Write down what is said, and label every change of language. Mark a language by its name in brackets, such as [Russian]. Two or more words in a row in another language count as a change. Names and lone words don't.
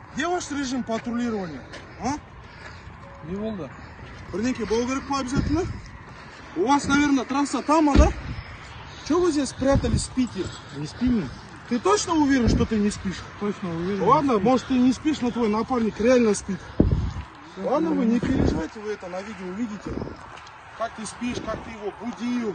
[Russian] Где ваш режим патрулирования? А? [Kazakh] Не болды. Бірдеңке болу керек па обязательно? [Russian] У вас, наверное, трасса там, да? Чего вы здесь спрятались, спите? Не спим? Ты точно уверен, что ты не спишь? Точно уверен. Ладно, может ты не спишь, но твой напарник реально спит. Ладно, вы не переживайте, вы это на видео увидите. Как ты спишь, как ты его будил.